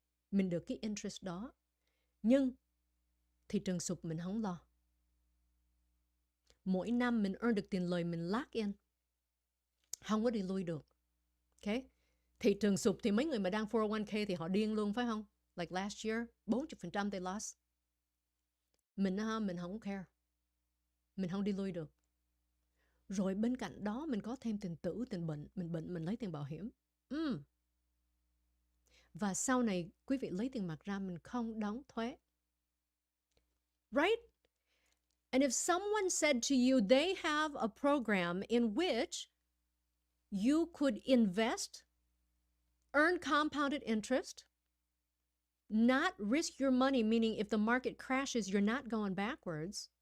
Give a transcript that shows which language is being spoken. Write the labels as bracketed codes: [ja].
[vi] Mình được cái interest đó. Nhưng thị trường sụp mình không lo. Mỗi năm mình earn được tiền lời, mình lock in. Không có đi lui được. Okay? Thị trường sụp thì mấy người mà đang 401k thì họ điên luôn phải không? [en] Like last year, 40% they lost. [vi] Mình không care. Mình không đi lui được. Rồi bên cạnh đó mình có thêm tiền tử, tiền bệnh. Mình lấy tiền bảo hiểm. Và sau này quý vị lấy tiền mặt ra mình không đóng thuế. [en] Right? And if someone said to you they have a program in which you could invest, earn compounded interest, not risk your money, meaning if the market crashes, you're not going backwards.